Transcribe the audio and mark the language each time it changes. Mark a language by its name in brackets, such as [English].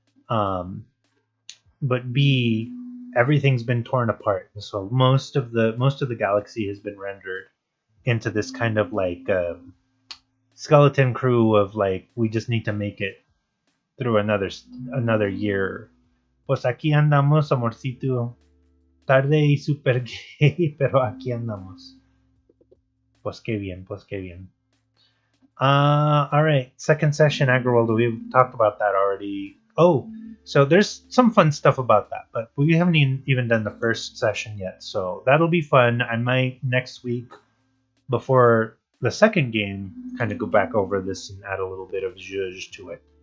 [English] But B, everything's been torn apart. So most of the galaxy has been rendered into this kind of like skeleton crew of like, we just need to make it through another year. [Spanish] Pues aquí andamos, amorcito. Tarde y super gay, pero aquí andamos. Pues qué bien, pues qué bien. [English] All right, second session Agriworld. We've talked about that already. Oh, so there's some fun stuff about that, but we haven't even done the first session yet. So that'll be fun. I might next week, before the second game, kind of go back over this and add a little bit of zhuzh to it.